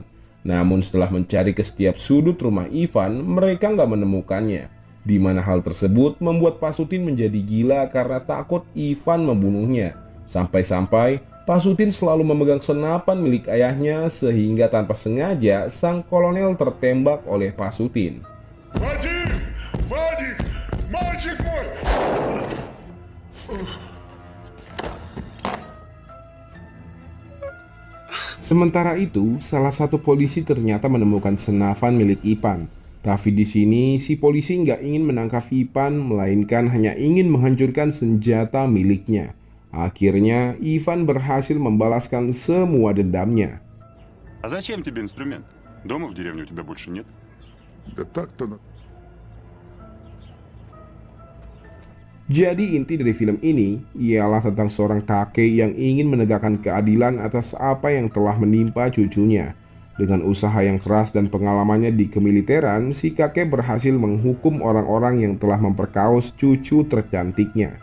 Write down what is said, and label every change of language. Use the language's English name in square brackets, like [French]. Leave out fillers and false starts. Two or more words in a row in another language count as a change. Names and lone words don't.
[Indonesian] Namun setelah mencari ke setiap sudut rumah Ivan, mereka nggak menemukannya. Di mana hal tersebut membuat Pasutin menjadi gila karena takut Ivan membunuhnya. Sampai-sampai Pasutin selalu memegang senapan milik ayahnya sehingga tanpa sengaja sang kolonel tertembak oleh Pasutin. [Russian] Вадик! Вадик! Мальчик мой! [Indonesian] Sementara itu, salah satu polisi ternyata menemukan senapan milik Ivan. Tapi di sini si polisi nggak ingin menangkap Ivan, melainkan hanya ingin menghancurkan senjata miliknya. Akhirnya, Ivan berhasil membalaskan semua dendamnya. [Russian] А зачем тебе инструмент? Дома в деревне у тебя больше нет? Да так-то... [Indonesian] Jadi inti dari film ini ialah tentang seorang kakek yang ingin menegakkan keadilan atas apa yang telah menimpa cucunya. Dengan usaha yang keras dan pengalamannya di kemiliteran, si kakek berhasil menghukum orang-orang yang telah memperkaos cucu tercantiknya.